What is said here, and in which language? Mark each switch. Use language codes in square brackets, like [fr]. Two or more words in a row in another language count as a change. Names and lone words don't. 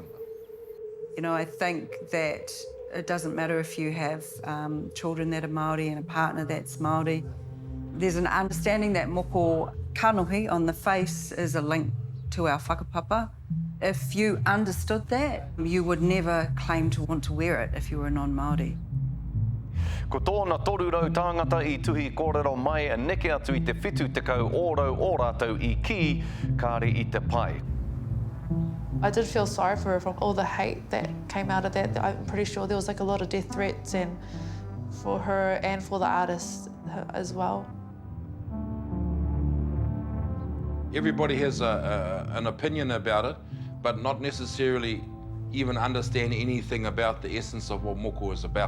[en] You know, I think that it doesn't matter if you have children that are Māori and a partner that's Māori. There's an understanding that [mi] moko kanohi [en] on the face is a link to our whakapapa. If you understood that, you would never claim to want to wear it if you were non-Māori. [mi] Ko tōna toru rau tāngata I tuhi kōrero mai a neke atu I te whitu tekau ōrau ō rātou I ki, kāre I te pai. [en] I did feel sorry for her from all the hate that came out of that. I'm pretty sure there was like a lot of death threats and for her and for the artist as well. Everybody has an opinion about it, but not necessarily even understand anything about the essence of what moko is about.